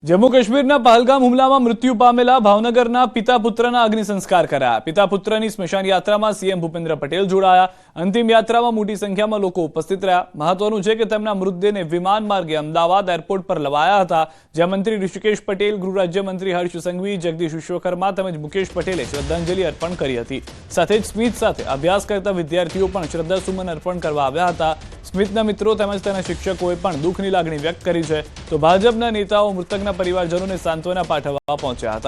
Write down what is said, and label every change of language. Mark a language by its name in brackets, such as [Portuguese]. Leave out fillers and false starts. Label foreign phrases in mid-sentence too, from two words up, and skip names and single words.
[Gujarati] જમ્મૂ કાશ્મીરના પહલગામ હુમલામાં મૃત્યુ પામેલા ભાવનગરના પિતા પુત્રના અગ્નિ સંસ્કાર કરાયા। પિતા પુત્રની સ્મશાન યાત્રામાં સીએમ ભૂપેન્દ્ર પટેલ જોડાયા। અંતિમ યાત્રામાં મોટી સંખ્યામાં લોકો ઉપસ્થિત રહ્યા। મહત્વનું છે કે તેમના મૃતદેહને વિમાન માર્ગે અમદાવાદ એરપોર્ટ પર લવાયા હતા, જ્યાં મંત્રી ઋષિકેશ પટેલ, ગૃહ રાજ્યમંત્રી હર્ષ સંઘવી, જગદીશ વિશ્વકર્મા તેમજ મુકેશ પટેલે શ્રદ્ધાંજલિ અર્પણ કરી હતી। સાથે જ સ્મિત સાથે અભ્યાસ કરતા વિદ્યાર્થીઓ પણ શ્રદ્ધાસુમન અર્પણ કરવા આવ્યા હતા। સ્મિતના મિત્રો તેમજ તેના શિક્ષકોએ પણ દુઃખની લાગણી વ્યક્ત કરી છે, તો ભાજપના નેતાઓ મૃતકના પરિવારજનોને સાંત્વના પાઠવવા પહોંચ્યા હતા।